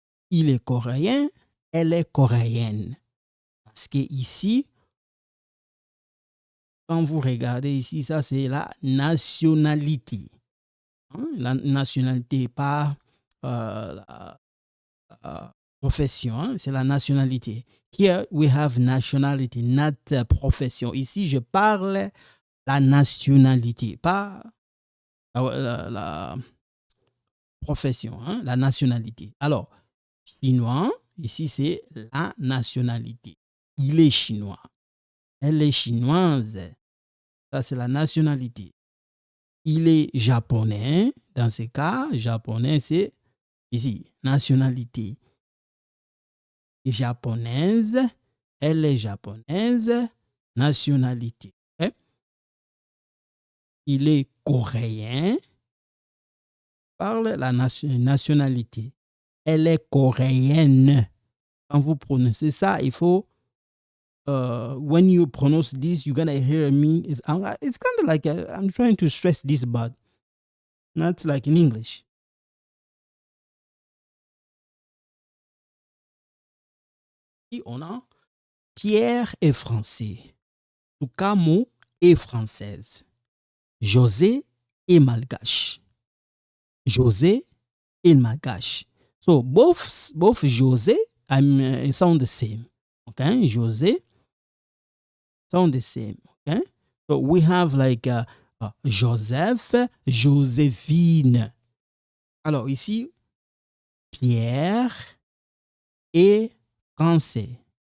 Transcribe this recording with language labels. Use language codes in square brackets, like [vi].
[fr] Il est coréen, elle est coréenne. Parce que ici, quand vous regardez ici, ça c'est la nationalité. La nationalité, pas la profession, c'est la nationalité. [en] Here we have nationality, not profession. [fr] Ici, je parle la nationalité, pas la profession, la nationalité. Alors, chinois, ici, c'est la nationalité. Il est chinois. Elle est chinoise. Ça, c'est la nationalité. Il est japonais. Dans ce cas, japonais, c'est ici, nationalité. Japonaise. Elle est japonaise. Nationalité. Okay? Il est coréen. Parle la nationalité. Elle est coréenne. Quand vous prononcez ça, il faut [en] when you pronounce this, you're gonna hear me. It's kind of like I'm trying to stress this, but not like in English. [fr] Et on a Pierre est français. Toukamo est française. José est malgache. José est malgache. [en] So both José sound the same. Okay, José sound the same. Okay, so we have like Joseph, Joséphine. [fr] Alors ici, Pierre est français.